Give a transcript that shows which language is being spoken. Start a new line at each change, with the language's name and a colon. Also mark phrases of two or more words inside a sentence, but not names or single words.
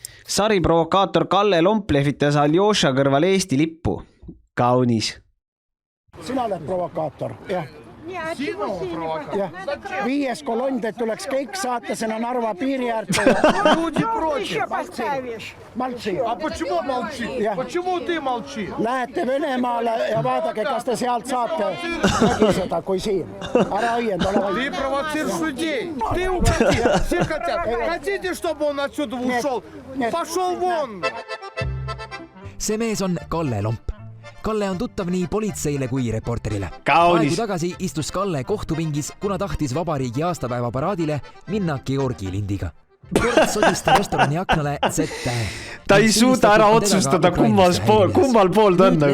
Estonian: Sariprovokaator Kalle Lomp lehvitas Aljoša kõrval Eesti lippu. Kaunis. Sina oled provokaator, jah. Ja. 5. kolonn, et tuleks kõik saata sinna Narva piiri äärde.
Russian: Люди против. Молчи. А почему молчи? Почему ты молчи?
Estonian: Lähete Venemaale ja vaadake, kas te sealt saate nägi seda kui siin. Ära õiend, ole vaid.
Russian: Ты провоцируешь людей. Ты уходи. Все хотят. Хотите, чтобы он отсюда ушел? Пошел вон.
Estonian: See mees on Kalle Lomp. Kalle on tuttav nii politseile kui reporterile. Kaunis. Aegu tagasi istus Kalle kohtupingis, kuna tahtis vabariigi aastapäeva paraadile minna Georgi lindiga. Kord sodista restorani aknale Z-tähe. Ta ei suuda ära otsustada, kummal pool ta on nagu.